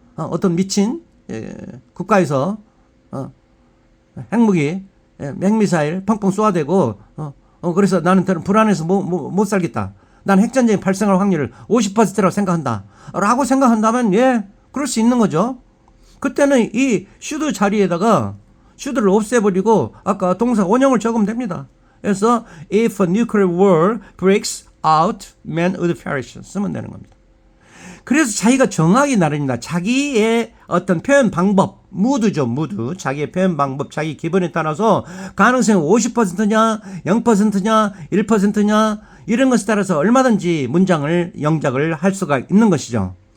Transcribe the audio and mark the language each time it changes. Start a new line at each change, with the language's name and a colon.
Korean: 어떤 미친 국가에서 핵무기, 핵미사일 펑펑 쏘아대고 그래서 나는 불안해서 못 살겠다. 난 핵전쟁이 발생할 확률을 50%라고 생각한다. 라고 생각한다면 예, 그럴 수 있는 거죠. 그때는 이 should 자리에다가 should를 없애버리고 아까 동사 원형을 적으면 됩니다. 그래서
English: if a nuclear war breaks out, men would perish
Korean: 쓰면 되는 겁니다. 그래서 자기가 정하기 나름입니다. 자기의 어떤 표현 방법, 무드죠, 무드. 자기의 표현 방법, 자기 기분에 따라서 가능성이 50%냐, 0%냐, 1%냐, 이런 것에 따라서 얼마든지 문장을, 영작을 할 수가 있는 것이죠.